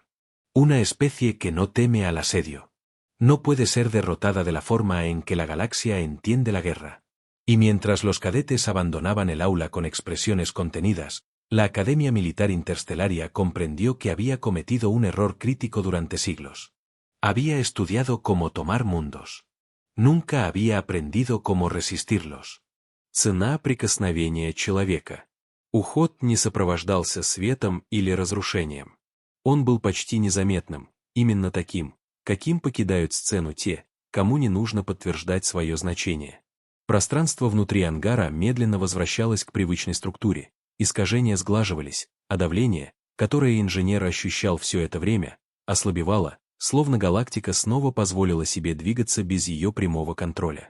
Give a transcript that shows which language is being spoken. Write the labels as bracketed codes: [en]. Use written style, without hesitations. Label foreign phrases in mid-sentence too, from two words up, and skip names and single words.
[es] Una especie que no teme al asedio. No puede ser derrotada de la forma en que la galaxia entiende la guerra. Y mientras los cadetes abandonaban el aula con expresiones contenidas, la Academia Militar Interstelaria comprendió que había cometido un error crítico durante siglos. Había estudiado cómo tomar mundos. Nunca había aprendido cómo resistirlos. [ru] Цена прикосновения человека. Уход не сопровождался светом или разрушением. Он был почти незаметным, именно таким, каким покидают сцену те, кому не нужно подтверждать свое значение. Пространство внутри ангара медленно возвращалось к привычной структуре, искажения сглаживались, а давление, которое инженер ощущал все это время, ослабевало, словно галактика снова позволила себе двигаться без ее прямого контроля.